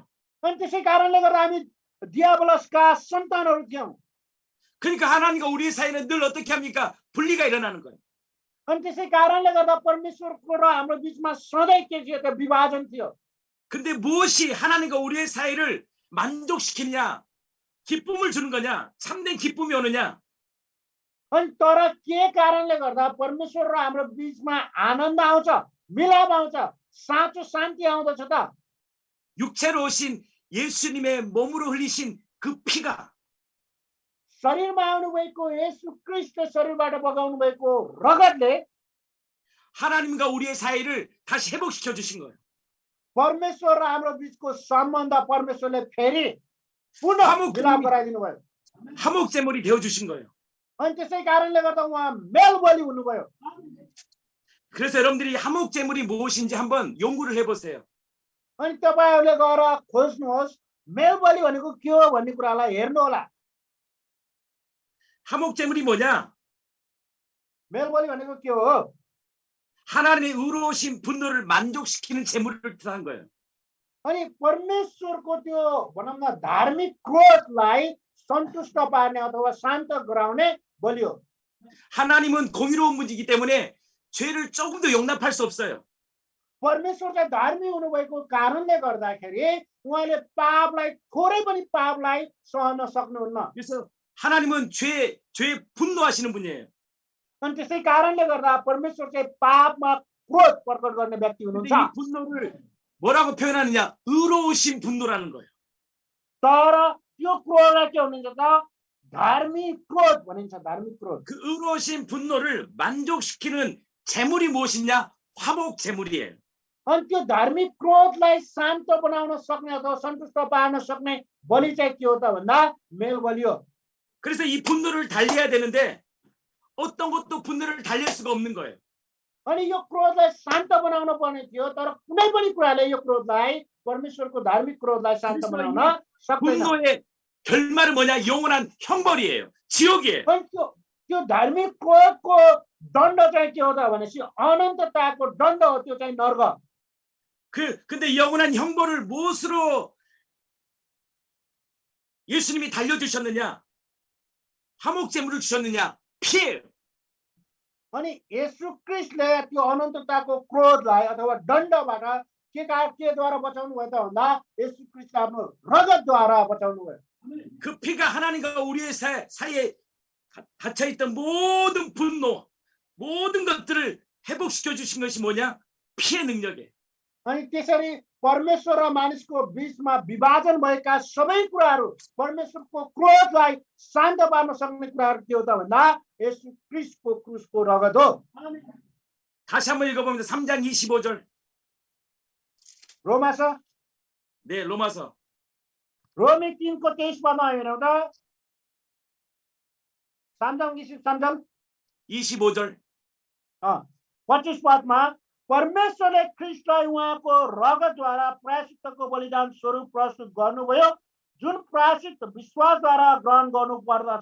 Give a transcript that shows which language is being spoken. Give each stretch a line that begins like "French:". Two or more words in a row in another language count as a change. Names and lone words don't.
Nepali: अनि त्यसै कारणले गर्दा हामी दियाबलसका सन्तानहरू थियौँ।
Korean: 그러니까 하나님과 우리의 사이는 늘 어떻게 합니까? 분리가 일어나는 거예요.
Nepali: अनि त्यसै कारणले गर्दा परमेश्वरको र हाम्रो बीचमा सधैँ के थियो त? विभाजन थियो।
Korean: 근데 무엇이 하나님과 우리의 사이를 만족시키냐? 기쁨을 주는 거냐? 참된 기쁨이 오느냐?
Nepali: अनि तर के कारणले गर्दा परमेश्वर र हाम्रो बीचमा आनन्द आउँछ, मिलाप आउँछ, साँचो शान्ति आउँदछ त?
Korean: 육체로 오신 예수님의 몸으로 흘리신 그 피가
Nepali: शरीरमा आउनुभएको येशू ख्रीष्टले शरीरबाट बगाउनु भएको रगतले
Korean: 하나님과 우리의 사이를 다시 회복시켜 주신 거예요.
Nepali: परमेश्वर र हाम्रो बीचको सम्बन्ध परमेश्वरले फेरि पुनः मिलाप गराइदिनु भयो।
Korean: 화목 제물이 되어 주신 거예요.
Nepali: अनि त्यसै कारणले गर्दा उहाँ मेल बलि हुनुभयो।
Korean: 그래서 여러분들이 화목 제물이 무엇인지 한번 연구를 해보세요.
Nepali: अनि तपाईहरुले गएर खोज्नुहोस् मेल बलि भनेको के हो भन्ने कुरालाई हेर्नु होला।
Korean: 화목 제물이 뭐냐?
Nepali: मेल बलि भनेको के हो?
Korean: 하나님의 의로우신 분노를 만족시키는 제물을 뜻하는 거예요.
Nepali: अनि परमेश्वरको त्यो भनौँ न धार्मिक क्रोधलाई सन्तुष्ट पार्ने अथवा शान्त गराउने बलि हो।
Korean: 하나님은 공의로운 분이기 때문에 죄를 조금 더 용납할 수 없어요.
Nepali: परमेश्वर चाहिँ धार्मिक हुनुभएको कारणले गर्दाखेरि उहाँले पापलाई थोरै पनि पापलाई सहन सक्नुहुन्न।
Korean: 그래서 하나님은 죄에 분노하시는 분이에요.
Nepali: अनि त्यसै कारणले गर्दा परमेश्वर चाहिँ पापमा क्रोध प्रकट गर्ने व्यक्ति
Korean: 근데
Nepali: हुनुहुन्छ।
Korean: 이 분노를 뭐라고 표현하느냐? 의로우신 분노라는 거예요.
Nepali: तर त्यो क्रोधलाई के भनिन्छ त? धार्मिक क्रोध भनिन्छ। धार्मिक क्रोध।
Korean: 그 의로우신 분노를 만족시키는 제물이 무엇이냐? 화목 제물이에요.
Nepali: अनि त्यो धार्मिक क्रोधलाई शान्त बनाउन सक्ने अथवा सन्तुष्ट पार्न सक्ने बलि चाहिँ के हो त भन्दा मेल बलि हो।
Korean: 그래서 이 분노를 달래야 되는데 어떤 것도 분노를 달랠 수가 없는 거예요.
Nepali: अनि यो क्रोधलाई शान्त बनाउन पर्ने थियो तर कुनै पनि कुराले यो क्रोधलाई परमेश्वरको धार्मिक क्रोधलाई शान्त बनाउन सक्दैन।
Korean: 분노의 결말은 뭐냐? 영원한 형벌이에요. 지옥이에요.
Nepali: अनि त्यो धार्मिक क्रोधको दण्ड चाहिँ के हो त भनेपछि अनन्तताको दण्ड हो। त्यो चाहिँ नर्क।
Korean: 근데 영원한 형벌을 무엇으로 예수님이 달려주셨느냐? 화목 제물을 주셨느냐? 피예요.
Nepali: अनि येशू ख्रीष्टले त्यो अनन्तताको क्रोधलाई अथवा दण्डबाट के द्वारा बचाउनु भयो त भन्दा येशू ख्रीष्टले आफ्नो रगतद्वारा बचाउनु भयो।
Korean: 그 피가 하나님과 우리의 사이에 갇혀있던 모든 분노, 모든 것들을 회복시켜 주신 것이 뭐냐? 피의 능력에
Nepali: अनि त्यसरी परमेश्वर र मानिसको बीचमा विभाजन भएका सबै कुराहरू परमेश्वरको क्रोधलाई शान्त पार्न सक्ने कुराहरू के हो त भन्दा येशू ख्रीष्टको क्रुसको रगत हो।
Korean: 다시 한번 읽어보면 3장 25절. रोमा서 네, 로마서
Nepali: रोमी 3को 23 पदमा हेरौँ त।
Korean: 3장 23절 25절.
Nepali: 25 पदमा परमेश्वरले ख्रीष्टलाई उहाँको रगतद्वारा प्रायश्चित्तको बलिदान स्वरूप प्रस्तुत गर्नुभयो, जुन प्रायश्चित्त विश्वासद्वारा ग्रहण गर्नु पर्दछ।